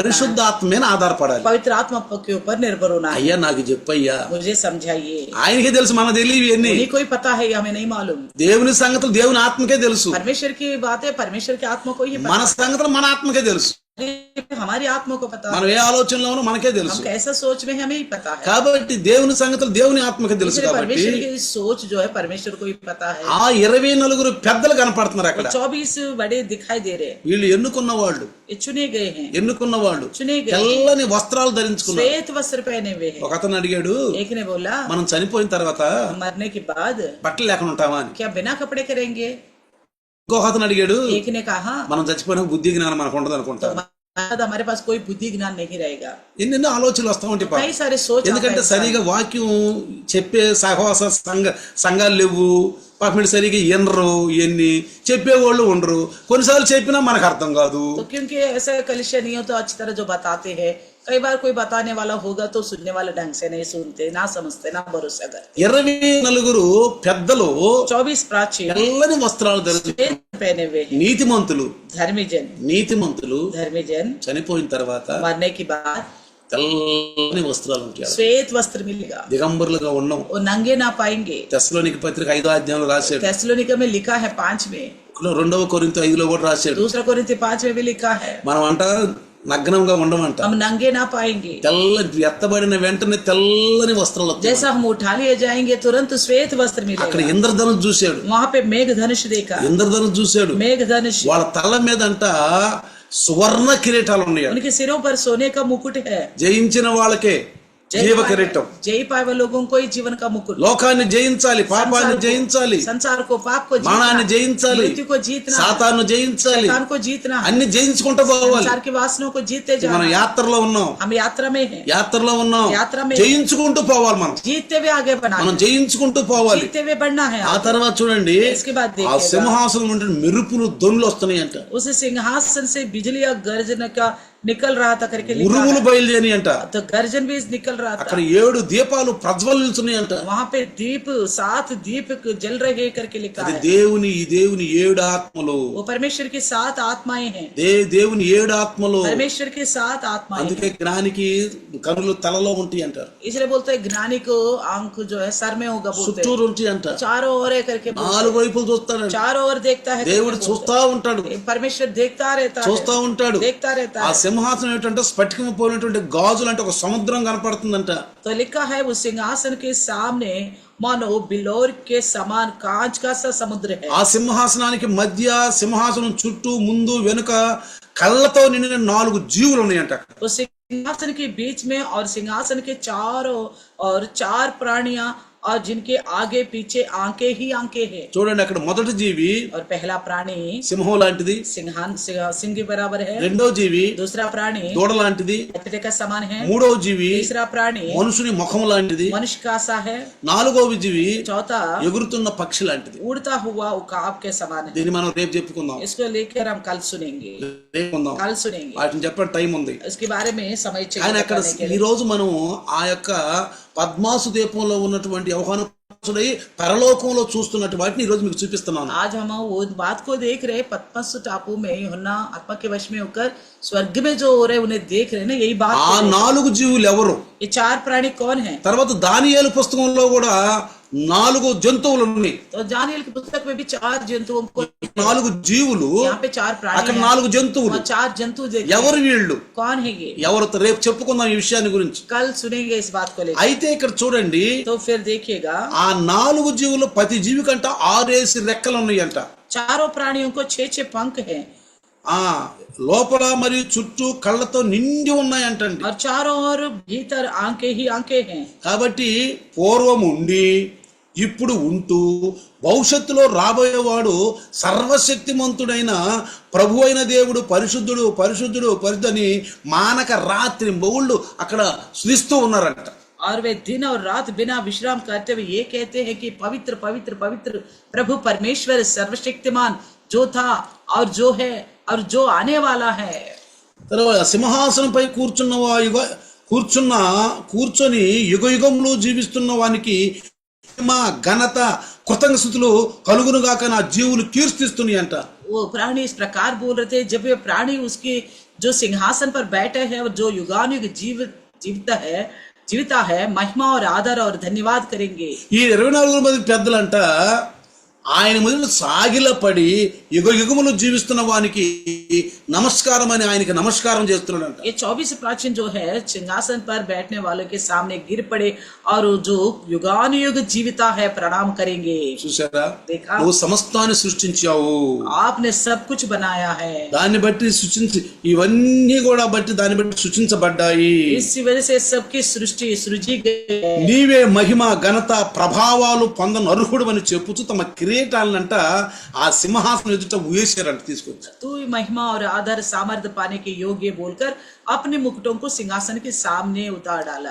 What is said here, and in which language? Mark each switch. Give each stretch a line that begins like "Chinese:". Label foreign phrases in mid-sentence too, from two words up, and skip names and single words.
Telugu: పరిశుద్ధాత్మ మీద ఆధారపడాలి.
Hindi: पवित्र आत्मा के ऊपर निर्भर होना है।
Telugu: అయ్యా నాకు చెప్పయ్యా,
Hindi: मुझे समझाइए।
Telugu: ఆయనకే తెలుసు, మన తెలివి ఇవన్నీ.
Hindi: उन्हीं को ही पता है, हमें नहीं मालूम।
Telugu: దేవుని సంగతులు దేవుని ఆత్మకే తెలుసు.
Hindi: परमेश्वर की बातें परमेश्वर की आत्मा को ही
Telugu: మన
Hindi: पता
Telugu: సంగతులు మన ఆత్మకే తెలుసు.
Hindi: है, हमारी आत्मा को पता
Telugu: మనం
Hindi: है।
Telugu: ఏ ఆలోచనలో ఉన్నామో మనకే
Hindi: हम
Telugu: తెలుసు.
Hindi: कैसा सोच में हमें ही पता है।
Telugu: కాబట్టి దేవుని సంగతులు దేవుని ఆత్మకే తెలుసు.
Hindi: इसलिए
Telugu: కాబట్టి
Hindi: परमेश्वर की सोच जो है परमेश्वर को ही पता है।
Telugu: ఆ 24 పెద్దలు కనపడుతున్నారు అక్కడ.
Hindi: 24 बड़े दिखाई दे रहे हैं।
Telugu: వీళ్ళు ఎన్నుకున్న వాళ్ళు,
Hindi: ये चुने गए हैं,
Telugu: ఎన్నుకున్న వాళ్ళు
Hindi: चुने गए,
Telugu: తెల్లని వస్త్రాలు ధరించుకున్నారు.
Hindi: श्वेत वस्त्र पहने हुए हैं।
Telugu: ఒక అతను అడిగాడు,
Hindi: एक ने बोला,
Telugu: మనం చనిపోయిన తర్వాత
Hindi: मरने के बाद
Telugu: బట్టలు లేకుండా ఉంటామా అని.
Hindi: क्या बिना कपड़े करेंगे?
Telugu: ఇంకొక అతను అడిగాడు,
Hindi: एक ने कहा,
Telugu: మనం చచ్చిపోయిన బుద్ధి జ్ఞానం మనకు ఉండదు అనుకుంటా.
Hindi: हमारे पास कोई बुद्धि ज्ञान नहीं रहेगा।
Telugu: ఎన్నెన్నో ఆలోచనలు వస్తా ఉంటాయి పాపం.
Hindi: कई सारे सोच आता
Telugu: ఎందుకంటే
Hindi: है
Telugu: సరిగా వాక్యం చెప్పే సహవాస సంఘాలు లేవు. పాపం వీళ్ళు సరిగా ఎనరు, ఎన్ని చెప్పేవాళ్ళు ఉండరు. కొన్నిసార్లు చెప్పినా మనకు అర్థం కాదు.
Hindi: तो क्योंकि ऐसा कलिशा नहीं हो तो अच्छी तरह जो बताते हैं, कई बार कोई बताने वाला होगा तो सुनने वाले ढंग से नहीं सुनते, ना समझते, ना भरोसा करते।
Telugu: 24 పెద్దలు
Hindi: 24 प्राचीन
Telugu: తెల్లని వస్త్రాలు ధరించి
Hindi: पहने हुए हैं।
Telugu: నీతిమంతులు
Hindi: धर्मी जन
Telugu: చనిపోయిన తర్వాత
Hindi: मरने के बाद
Telugu: తెల్లని వస్త్రాలు ఉంటాయి.
Hindi: श्वेत वस्त्र मिलेगा,
Telugu: దిగంబరులుగా ఉన్నాం.
Hindi: वो नंगे ना पाएंगे।
Telugu: తెస్సలోనిక పత్రిక 5వ అధ్యాయంలో రాశాడు.
Hindi: थेसलोनिका में लिखा है 5 में,
Telugu: 2 కొరింథీ 5లో కూడా రాశాడు.
Hindi: दूसरा कोरिन्थी 5 में भी लिखा है,
Telugu: మనం అంట నగ్నంగా ఉండమంట.
Hindi: हम नंगे ना पाएंगे।
Telugu: ఎత్తబడిన వెంటనే తెల్లని వస్త్రాలు వస్తాయి.
Hindi: जैसा हम उठा लिए जाएंगे तुरंत श्वेत वस्त्र
Telugu: అక్కడ
Hindi: मिलेगा।
Telugu: ఇంద్రధనుష్ చూశాడు.
Hindi: वहां पे मेघ धनुष देखा,
Telugu: ఇంద్రధనుష్ చూశాడు.
Hindi: मेघ धनुष
Telugu: వాళ్ళ తల మీద అంట సువర్ణ కిరీటాలు ఉన్నాయి.
Hindi: उनके सिरों पर सोने का मुकुट है।
Telugu: జయించిన వాళ్ళకే జీవ కిరీటం.
Hindi: जय पाए हुए लोगों को ही जीवन का मुकुट।
Telugu: లోకాన్ని జయించాలి, పాపాన్ని జయించాలి,
Hindi: संसार को पाप को जीतना,
Telugu: మరణాన్ని జయించాలి,
Hindi: मृत्यु को जीतना,
Telugu: సాతాను జయించాలి,
Hindi: शैतान को जीतना,
Telugu: అన్ని జయించుకుంటూ పోవాలి.
Hindi: संसार की वासनाओं को जीते
Telugu: మనం
Hindi: जाना।
Telugu: యాత్రలో ఉన్నాం,
Hindi: हम यात्रा में हैं,
Telugu: యాత్రలో ఉన్నాం,
Hindi: यात्रा में
Telugu: జయించుకుంటూ పోవాలి. మనం
Hindi: जीतते हुए आगे बढ़ना
Telugu: మనం
Hindi: है,
Telugu: జయించుకుంటూ పోవాలి.
Hindi: जीतते हुए बढ़ना है।
Telugu: ఆ తర్వాత చూడండి,
Hindi: इसके बाद
Telugu: ఆ
Hindi: देखिएगा,
Telugu: సింహాసనం నుండి మెరుపులు ధ్వనులు వస్తున్నాయంట,
Hindi: उस सिंहासन से बिजली और गर्जन का निकल रहा था करके लिखा
Telugu: ఉరుములు
Hindi: है।
Telugu: బయలుదేరి అంట.
Hindi: तो गर्जन भी निकल रहा था।
Telugu: అక్కడ 7 దీపాలు ప్రజ్వలిస్తున్నాయంట.
Hindi: वहां पे दीप 7 दीप जल रहे करके लिखा
Telugu: అది
Hindi: है।
Telugu: దేవుని 7 ఆత్మలు,
Hindi: वो परमेश्वर की 7 आत्माएं हैं,
Telugu: దేవుని 7 ఆత్మలు.
Hindi: परमेश्वर की 7 आत्माएं हैं।
Telugu: అందుకే జ్ఞానికి కనులు తలలో ఉంటాయి అంటారు,
Hindi: इसलिए बोलते हैं ज्ञानी को आंख जो है सर में होगा, बोलते हैं
Telugu: చుట్టూరు ఉంటాయి అంట,
Hindi: चारों ओर है करके बोलते हैं।
Telugu: 4 వైపులు చూస్తాడంట.
Hindi: चारों ओर देखता है,
Telugu: దేవుడు చూస్తా ఉంటాడు,
Hindi: परमेश्वर देखता रहता
Telugu: చూస్తా
Hindi: है,
Telugu: ఉంటాడు.
Hindi: देखता रहता
Telugu: ఆ
Hindi: है।
Telugu: సింహాసనం ఏంటంటే స్ఫటికం పోయినటువంటి గాజులు అంటే ఒక సముద్రం కనపడుతుందంట.
Hindi: तो लिखा है उस सिंहासन के सामने मानो बिलोर के समान कांच का सा समुद्र है।
Telugu: ఆ సింహాసనానికి మధ్య, సింహాసనం చుట్టూ, ముందు వెనుక కళ్ళతో నిండిన 4 జీవులు ఉన్నాయంట.
Hindi: उस सिंहासन के बीच में और सिंहासन के चारों और 4 प्राणियां और जिनके आगे पीछे आंखें ही आंखें हैं।
Telugu: చూడండి, అక్కడ మొదటి జీవి
Hindi: और पहला प्राणी
Telugu: సింహం లాంటిది,
Hindi: सिंह के बराबर है,
Telugu: రెండో జీవి
Hindi: दूसरा प्राणी
Telugu: దూడ లాంటిది,
Hindi: कुत्ते का समान है,
Telugu: మూడవ జీవి
Hindi: तीसरा प्राणी
Telugu: మనుషుని ముఖం లాంటిది,
Hindi: मनुष्य का सा है,
Telugu: నాలుగవ జీవి
Hindi: चौथा
Telugu: ఎగురుతున్న పక్షి లాంటిది.
Hindi: उड़ता हुआ उकाब के समान है।
Telugu: దీన్ని మనం రేపు చెప్పుకుందాం,
Hindi: इसको लेकर हम कल सुनेंगे,
Telugu: రేపు ఉందాం.
Hindi: कल सुनेंगे,
Telugu: వాటిని చెప్పే టైం ఉంది.
Hindi: इसके बारे में समय
Telugu: ఆయన
Hindi: चाहिए
Telugu: అక్కడ
Hindi: बताने के
Telugu: ఈ
Hindi: लिए।
Telugu: రోజు మనం ఆ యొక్క పద్మాసు దీపంలో ఉన్నటువంటి యోహాను పరలోకంలో చూస్తున్నట్టు వాటిని ఈ రోజు మీకు చూపిస్తున్నాను.
Hindi: आज हम वो बात को देख रहे, पद्मस टापू में यूहन्ना आत्मा के वश में होकर स्वर्ग में जो हो रहे उन्हें देख रहे ना, यही बात
Telugu: ఆ
Hindi: है।
Telugu: 4 జీవులు ఎవరు?
Hindi: ये 4 प्राणी कौन है?
Telugu: తర్వాత దానియేలు పుస్తకంలో కూడా 4 జంతువులు ఉన్నాయి.
Hindi: तो दानियेल की पुस्तक में भी 4 जंतुओं को,
Telugu: 4 జీవులు,
Hindi: यहाँ पे 4 प्राणी
Telugu: అక్కడ
Hindi: हैं,
Telugu: 4 జంతువులు.
Hindi: वहाँ 4 जंतु देखे।
Telugu: ఎవరు వీళ్ళు?
Hindi: कौन है ये?
Telugu: ఎవరు? రేపు చెప్పుకుందాం ఈ విషయాన్ని గురించి.
Hindi: कल सुनेंगे इस बात को लेकर।
Telugu: అయితే ఇక్కడ చూడండి,
Hindi: तो फिर देखिएगा,
Telugu: ఆ 4 జీవులు ప్రతి జీవి కంట 6 రెక్కలు ఉన్నాయంట.
Hindi: चारों प्राणियों को 6 पंख हैं
Telugu: ఆ లోపల మరియు చుట్టూ కళ్ళతో నిండి ఉన్నాయంటండి.
Hindi: और चारों ओर भीतर आंखें ही आंखें हैं।
Telugu: కాబట్టి పూర్వం ఉండి, ఇప్పుడు ఉంటూ, భవిష్యత్తులో రాబోయేవాడు సర్వశక్తిమంతుడైన ప్రభు అయిన దేవుడు పరిశుద్ధుడు పరిశుద్ధుడు పరిశుద్ధని మానక రాత్రి బౌళ్ళు అక్కడ స్తుతిస్తూ ఉన్నారంట.
Hindi: और वे दिन और रात बिना विश्राम करते हुए ये कहते हैं कि पवित्र पवित्र पवित्र प्रभु परमेश्वर सर्वशक्तिमान, जो था और जो है और जो आने वाला है।
Telugu: తర్వాత సింహాసనంపై కూర్చొని యుగ యుగంలో జీవిస్తున్న వానికి మహిమ, ఘనత, కృతజ్ఞతలు కలుగునుగాక నా జీవులు కీర్తిస్తున్నాయి అంట.
Hindi: वो प्राणी इस प्रकार बोल रहे थे, जब वे प्राणी उसके जो सिंहासन पर बैठे हैं और जो युगानुयुग जीविता है, महिमा और आदर और धन्यवाद करेंगे।
Telugu: ఈ 24 మంది పెద్దలంట ఆయన ముందు సాగిలపడి యుగ యుగములు జీవిస్తున్న వానికి నమస్కారం అని ఆయనకి నమస్కారం చేస్తున్నాడంట.
Hindi: ये 24 प्राचीन जो है सिंहासन पर बैठने वालों के सामने गिर पड़े और जो युगानुयुग जीविता है प्रणाम करेंगे।
Telugu: చూసారా,
Hindi: देखा,
Telugu: నువ్వు సమస్తాన్ని సృష్టించావు,
Hindi: आपने सब कुछ बनाया है,
Telugu: దాన్ని బట్టి ఇవన్నీ కూడా బట్టి దాన్ని బట్టి సృష్టించబడ్డాయి.
Hindi: इसी वजह से सबकी सृष्टि सृजी गई है।
Telugu: నీవే మహిమ, ఘనత, ప్రభావాలు పొందను అర్హుడు అని చెప్పుతూ తమ కిరీటాలనంట ఆ సింహాసనం ఎదుట వేశారంట, తీసుకొచ్చి.
Hindi: तू महिमा और आदर सामर्थ्य पाने के योग्य बोलकर अपने मुकुटों को सिंहासन के सामने उतार डाला,